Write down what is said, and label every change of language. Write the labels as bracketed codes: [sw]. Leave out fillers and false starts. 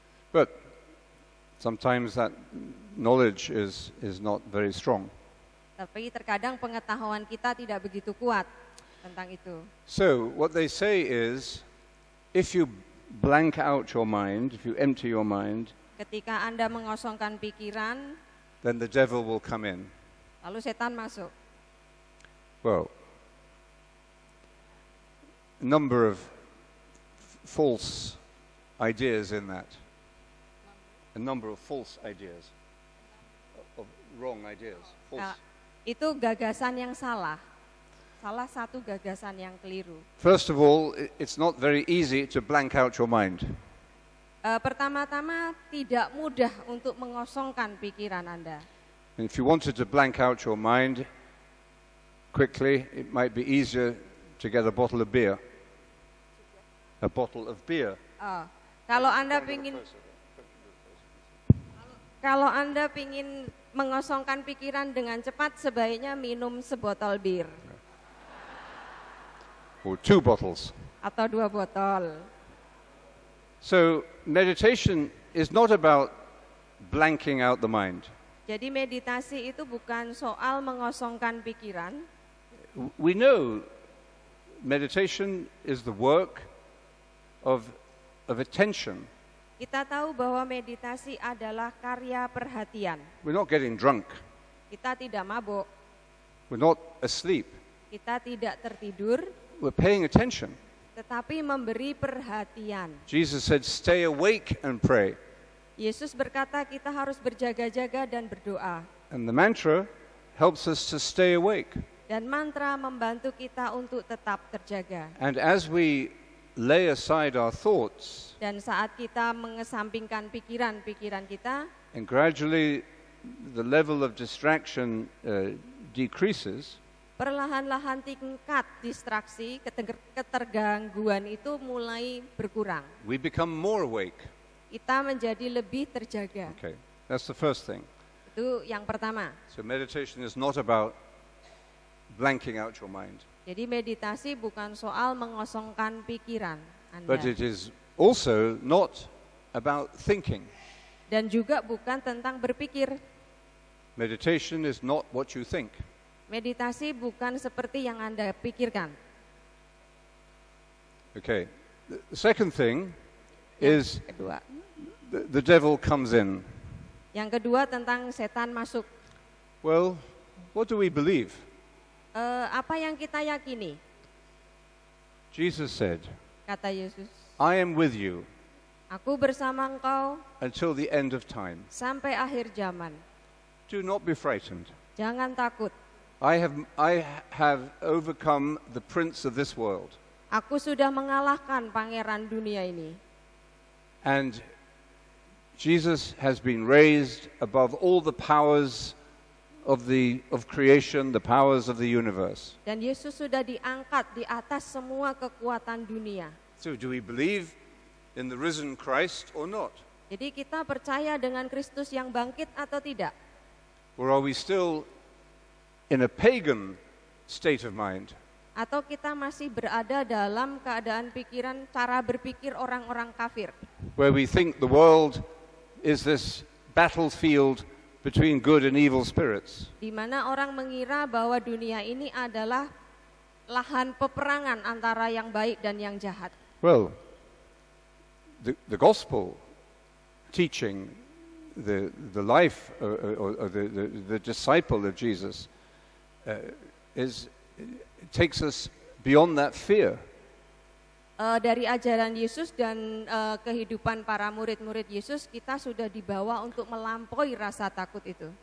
[en] But sometimes that knowledge is not very strong. [id] Tapi terkadang pengetahuan kita tidak begitu kuat tentang itu. [en] So what they say is, if you blank out your mind, if you empty your mind, [id] ketika Anda mengosongkan pikiran, [en] then the devil will come in. [id] Lalu setan masuk. [en] Well, a number of false ideas in that. A number of false ideas, of wrong ideas. False. [id] Itu gagasan yang salah. Salah satu gagasan yang keliru. [en] First of all, it's not very easy to blank out your mind. [id] Pertama-tama tidak mudah untuk mengosongkan pikiran Anda. [en] And if you wanted to blank out your mind quickly, it might be easier to get a bottle of beer. A bottle of beer. [id] Kalau Anda ingin Kalau Anda ingin mengosongkan pikiran dengan cepat, sebaiknya minum sebotol bir [en] or 2 bottles. [id] atau 2 botol. [en] So meditation is not about blanking out the mind. [id] Jadi meditasi itu bukan soal mengosongkan pikiran. [en] We know meditation is the work of attention. [id] Kita tahu bahwa meditasi adalah karya perhatian. [en] We're not getting drunk. [id] Kita tidak mabuk, [en] We're not asleep. [id] kita tidak tertidur, [en] We're paying attention. [id] tetapi memberi perhatian. [en] Jesus said, stay awake and pray. [id] Yesus berkata kita harus berjaga-jaga dan berdoa. [en] And the mantra helps us to stay awake. [id] Dan mantra membantu kita untuk tetap terjaga. [en] And as we lay aside our thoughts, [id] Dan saat kita mengesampingkan pikiran-pikiran kita, [en] and gradually the level of distraction decreases, [id] perlahan-lahan tingkat distraksi, ketergangguan itu mulai berkurang. [en] we become more awake. [id] Kita menjadi lebih terjaga. [en] Okay, that's the first thing. [id] Itu yang pertama. [en] So meditation is not about blanking out your mind, [id] Jadi meditasi bukan soal mengosongkan pikiran Anda. [en] but it is also not about thinking. [id] Dan juga bukan tentang berpikir. [en] Meditation is not what you think. [id] Meditasi bukan seperti yang Anda pikirkan. [en] Okay, the second thing is [id] Kedua. [en] the devil comes in. [id] Yang kedua tentang setan masuk. [en] Well, what do we believe? [id] Apa yang kita yakini? [en] Jesus said, [id] Kata Yesus, [en] I am with you [id] aku bersama engkau [en] until the end of time. [id] sampai akhir zaman. [en] Do not be frightened. [id] Jangan takut. [en] I have overcome the prince of this world. [id] Aku sudah mengalahkan pangeran dunia ini. [en] And Jesus has been raised above all the powers of creation, the powers of the universe. [id] Dan Yesus sudah diangkat di atas semua kekuatan dunia. [en] So do we believe in the risen Christ or not? [id] Jadi kita percaya dengan Kristus yang bangkit atau tidak? [en] Or are we still in a pagan state of mind? [id] Atau kita masih berada dalam keadaan pikiran, cara berpikir orang-orang kafir? [en] Where we think the world is this battlefield between good and evil spirits. [id] Di mana orang mengira bahwa dunia ini adalah lahan peperangan antara yang baik dan yang jahat. [en] Well, the gospel teaching, the life or the disciple of Jesus takes us beyond that fear. [id] Dari ajaran Yesus dan kehidupan para murid-murid Yesus, kita sudah dibawa untuk melampaui rasa takut itu.